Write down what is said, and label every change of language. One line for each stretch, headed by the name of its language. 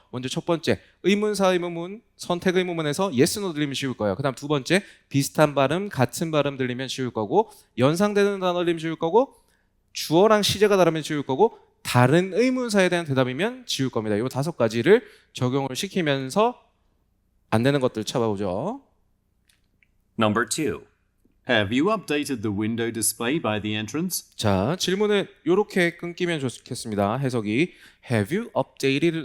Korean: 먼저 첫 번째, 의문사 의문문, 선택 의문문에서 yes, no 들리면 지울 거예요. 그 다음 두 번째, 비슷한 발음, 같은 발음 들리면 지울 거고, 연상되는 단어 들리면 지울 거고, 주어랑 시제가 다르면 지울 거고, 다른 의문사에 대한 대답이면 지울 겁니다. 이 5가지를 적용을 시키면서 안 되는 것들 찾아보죠.
English: Number 2. Have you updated the window display by the entrance?
Korean: 자, 질문은 이렇게 끊기면 좋겠습니다. 해석이
English: Have you updated?